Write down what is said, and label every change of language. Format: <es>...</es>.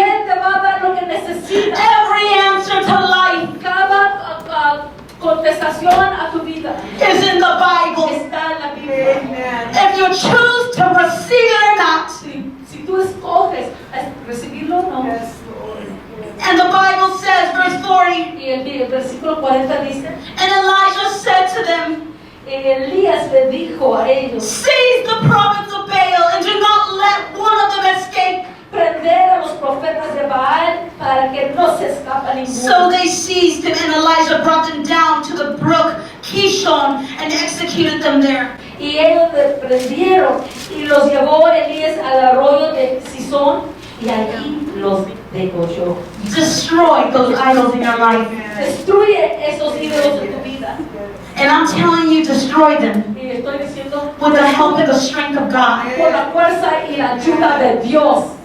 <es>Él te va a dar lo que necesitas.</es> <en>Every answer to life</en> <es>Cada contestación a tu vida</es> <en>is in the Bible.</en> <es>está en la Biblia.</es> <en>If you choose to receive it or not.</en> <es>Si tú escoges recibirlo o no.</es> <en>And the Bible says, verse 40,</en> <es>Y el versículo 40 dice,</es> <en>and Elijah said to them,</en> <es>Elías le dijo a ellos,</es> <en>seize the prophets of Baal and do not let one of them escape.</en> <es>prender a los profetas de Baal para que no se escapa</es> <en>So</en> <es>ninguno.</es> <en>they seized him, and Elijah brought them down to the brook Kishon and executed them there.</en> <es>Y ellos le prendieron y los llevó Elías al arroyo de Sison y allí los degolló.</es> <en>Destroy those idols in your life.</en> <es>Destruye esos ídolos de tu vida.</es> <en>And I'm telling you, destroy them</en> <es>Y estoy diciendo</es> <en>with the help and the strength of God.</en> <es>por la fuerza y la ayuda de Dios.</es>